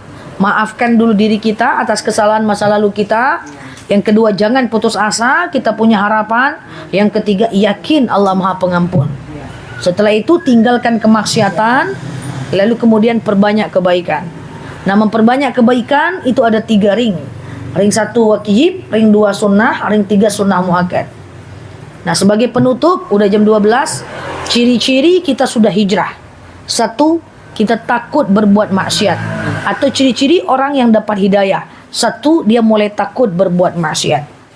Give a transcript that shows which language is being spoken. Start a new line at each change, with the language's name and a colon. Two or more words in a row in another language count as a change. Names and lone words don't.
Indonesian: Maafkan dulu diri kita atas kesalahan masa lalu kita. Yang kedua, jangan putus asa, kita punya harapan. Yang ketiga, yakin Allah Maha Pengampun. Setelah itu tinggalkan kemaksiatan, lalu kemudian perbanyak kebaikan. Nah, memperbanyak kebaikan itu ada 3 ring. Ring 1 wajib, ring 2 sunnah, ring 3
Arabic: sunnah muakkad.
Indonesian: Nah, sebagai penutup udah jam 12, ciri-ciri kita sudah hijrah. 1, kita takut berbuat maksiat. Atau ciri-ciri orang yang dapat hidayah. 1, dia mulai takut berbuat maksiat.